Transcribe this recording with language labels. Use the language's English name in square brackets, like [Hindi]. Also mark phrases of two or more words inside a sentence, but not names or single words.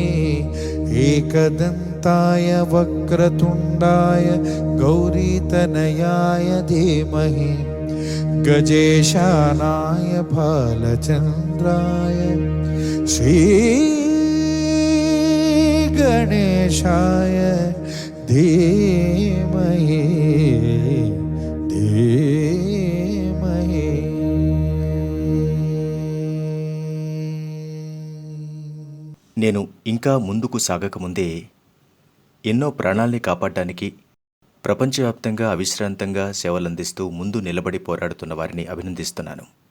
[Sanskrit] एकदन्ताय वक्रतुण्डाय गौरीतनयाय धीमहि गजेशानाय भालचन्द्राय श्रीगणेशाय धीमहि धीमहि। [Telugu] నేను ఇంకా ముందుకు సాగకముందే ఎన్నో ప్రాణాల్ని కాపాడడానికి ప్రపంచవ్యాప్తంగా అవిశ్రాంతంగా సేవలందిస్తూ ముందు నిలబడి పోరాడుతున్న వారిని అభినందిస్తున్నాను.